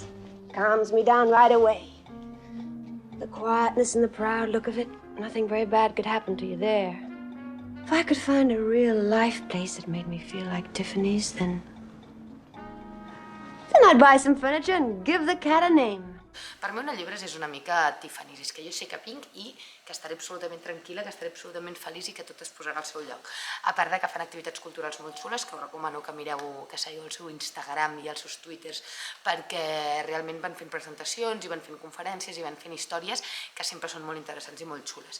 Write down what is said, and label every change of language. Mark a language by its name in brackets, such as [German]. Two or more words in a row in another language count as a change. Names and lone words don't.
[English] Calms me down right away. The quietness and the proud look of it, nothing very bad could happen to you there. If I could find a real life place that made me feel like Tiffany's, then I'd buy some furniture and give the cat a name. [Catalan] Per mi Ona Llibres és una mica Tiffany's, és que jo sé que vinc i que estaré absolutament tranquil·la, que estaré absolutament feliç i que tot es posarà al seu lloc. A part de que fan activitats culturals molt xules, que us recomano que mireu, que seguiu el seu Instagram i els seus Twitters, perquè realment van fent presentacions i van fent conferències i van fent històries que sempre són molt interessants i molt xules.